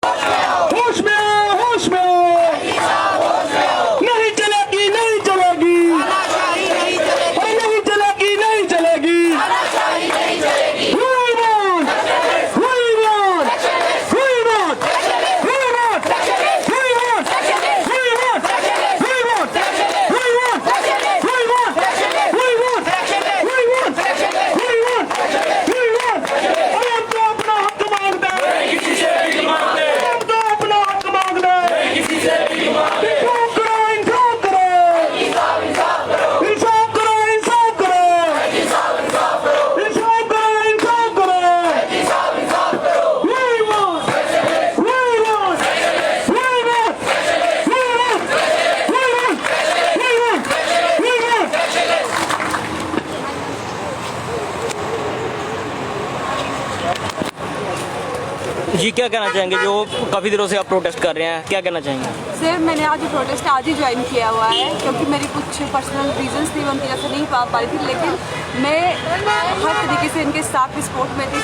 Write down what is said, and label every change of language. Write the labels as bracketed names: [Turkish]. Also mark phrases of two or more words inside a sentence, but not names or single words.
[Hindi] होश में आओ, होश में आओ, नहीं चलेगी, नहीं चलेगी, अरे नहीं चलेगी, नहीं चलेगी। [English] We want, we want, we want, we want, we want, we want, we want, we want, we want, we want, we want, we want, we want। [Hindi] अरे हम तो अपना हक मांगते हैं, हम तो अपना हक मांगते हैं। इंसाफ करो, इंसाफ करो, इंसाफ करो, इंसाफ करो, इंसाफ करो, इंसाफ करो, इंसाफ करो। [English] We want, we want, we want, we want, we want, we want, we want। [Hindi] जी क्या कहना चाहेंगे, जो काफ़ी दिनों से आप प्रोटेस्ट कर रहे हैं, क्या कहना चाहेंगे? सर मैंने आज प्रोटेस्ट आज ही ज्वाइन किया हुआ है क्योंकि मेरी कुछ पर्सनल रीजंस थी, मैं उनकी वजह से नहीं पा रही थी, लेकिन मैं हर तरीके से इनके साथ सपोर्ट में थी।